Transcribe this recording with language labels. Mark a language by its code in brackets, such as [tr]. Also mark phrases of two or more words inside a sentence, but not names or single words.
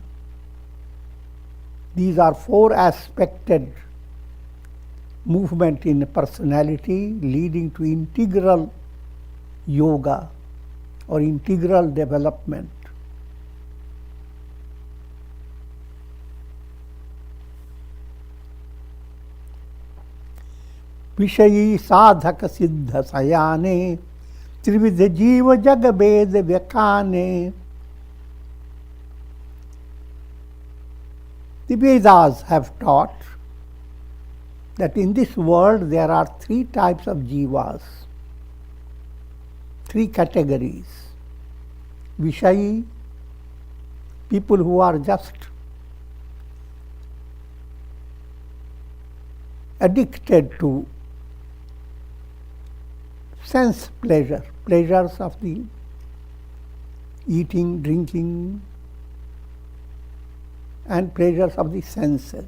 [en] These are four aspected movement in personality leading to integral yoga or integral development. [awa] विषयी साधक सिद्ध सयाने त्रिविध जीव जग भेद व्यखाने. [en] The Vedas have taught that in this world there are three types of jivas, three categories. Vishayi, people who are just addicted to sense pleasure, pleasures of the eating, drinking, and pleasures of the senses.